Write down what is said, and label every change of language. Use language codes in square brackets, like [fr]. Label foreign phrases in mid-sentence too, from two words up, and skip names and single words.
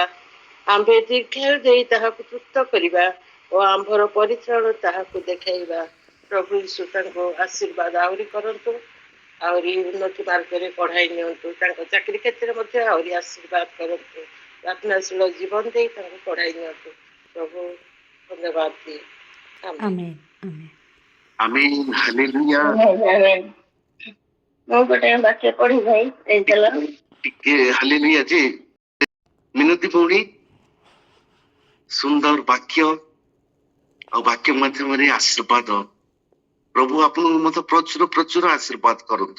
[or] ଆମ୍ଭେ ଦୀର୍ଘାୟୁ ଦେଇ ତାହାକୁ ତୃପ୍ତ କରିବା ଓ ଆମ୍ଭର ପରିତ୍ରାଣ ତାହାକୁ ଦେଖାଇବା। ପ୍ରଭୁ ଯୀଶୁ ତାଙ୍କୁ ଆଶୀର୍ବାଦ ଆଉରି କରନ୍ତୁ, ଆଉରି ଉନ୍ନତି ମାର୍ଗରେ ପଢ଼ାଇ ନିଅନ୍ତୁ। ତାଙ୍କୁ ଚାକିରି କ୍ଷେତ୍ର ମଧ୍ୟେ ଆଉରି ଆଶୀର୍ବାଦ କରନ୍ତୁ। ପ୍ରାର୍ଥନାଶୀଳ ଜୀବନ ଦେଇ ତାଙ୍କୁ ପଢ଼ାଇ ନିଅନ୍ତୁ। ପ୍ରଭୁ ଧନ୍ୟବାଦ ଦିଏ। ଆମେନ। ଆମେନ, ଆମେନ। ଆମୀନ ହାଲେଲୁୟା। ମୁଁ ଗୋଟେ ବାକ୍ୟ ପଢି ଭାଇ ଦେଇଦେଲ। ଟିକେ ହାଲେଲୁୟା ଯେ ମିନତି ଭଉଣୀ ସୁନ୍ଦର ବାକ୍ୟ ଆଉ ବାକ୍ୟ ମାଧ୍ୟମରେ ଆଶୀର୍ବାଦ ପ୍ରଭୁ ଆପଣଙ୍କୁ ମଧ୍ୟ ପ୍ରଚୁର ପ୍ରଚୁର ଆଶୀର୍ବାଦ କରନ୍ତୁ।